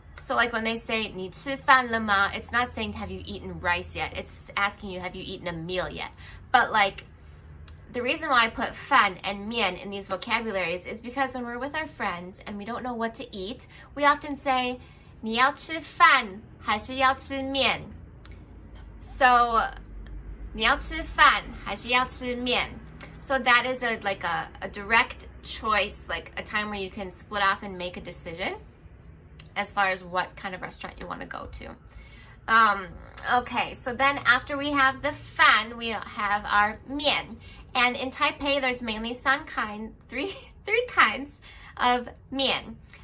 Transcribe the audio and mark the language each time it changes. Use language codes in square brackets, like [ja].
[en] So like when they say 你吃饭了吗, it's not saying have you eaten rice yet. It's asking you have you eaten a meal yet. But like the reason why I put fan and mian in these vocabularies is because when we're with our friends and we don't know what to eat, we often say 你要吃饭还是要吃面? [zh] So 你要吃饭还是要吃面? [en] So that is a direct choice, like a time where you can split off and make a decision as far as what kind of restaurant you want to go to. Okay, so then after we have the fan, we have our mian. And in Taipei, there's mainly three kinds of mian.